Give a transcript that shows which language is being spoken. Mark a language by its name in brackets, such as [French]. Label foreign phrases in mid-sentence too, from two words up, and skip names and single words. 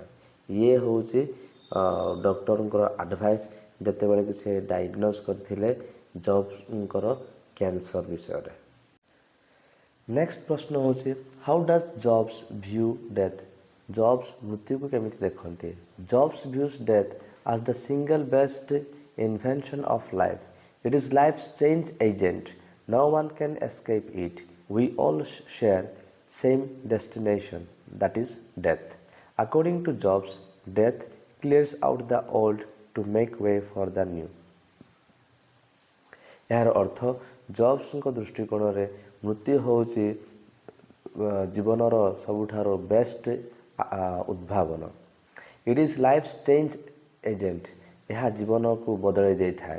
[Odia] ଇଏ ହେଉଛି ଡକ୍ଟରଙ୍କର ଆଡ଼ଭାଇସ୍ ଯେତେବେଳେ କି ସେ ଡାଇଗ୍ନୋସ୍ କରିଥିଲେ ଜବ୍ସଙ୍କର କ୍ୟାନ୍ସର ବିଷୟରେ। [English] ନେକ୍ସଟ [Odia] ପ୍ରଶ୍ନ ହେଉଛି [English] How does Jobs view death? [Odia] ଜବ୍ସ ମୃତ୍ୟୁକୁ କେମିତି ଦେଖନ୍ତି? [English] Jobs views death as the single best invention of life. It is life's change agent. No one can escape it. We all share same destination, that is death. According to Jobs, death clears out the old to make way for the new. [Odia] ଏହାର ଅର୍ଥ ଜବ୍ସଙ୍କ ଦୃଷ୍ଟିକୋଣରେ ମୃତ୍ୟୁ ହେଉଛି ଜୀବନର ସବୁଠାରୁ ବେଷ୍ଟ ଉଦ୍ଭାବନ। [English] It is life's change agent. [Odia] ଏହା ଜୀବନକୁ ବଦଳାଇ ଦେଇଥାଏ।